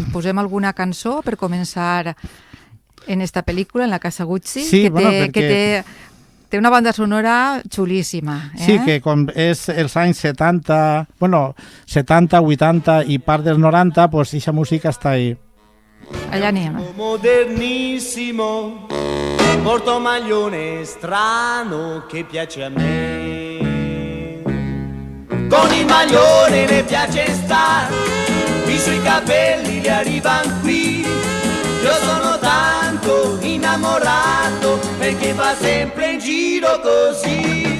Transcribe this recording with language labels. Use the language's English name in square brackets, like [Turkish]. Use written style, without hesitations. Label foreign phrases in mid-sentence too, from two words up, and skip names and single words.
[Catalan] Posem alguna cançó per començar en esta pel·lícula, en La casa Gucci, que té una banda sonora xulíssima. Sí, que com és els anys 70, 80 i part dels 90, doncs aquesta música està ahí. Allà anem. [Italian] Modernissimo, porto maglione strano che piace a me. Con il maglione ne piace star, i suoi capelli li arrivan qui. Io sono tanto innamorato perché va sempre in giro così.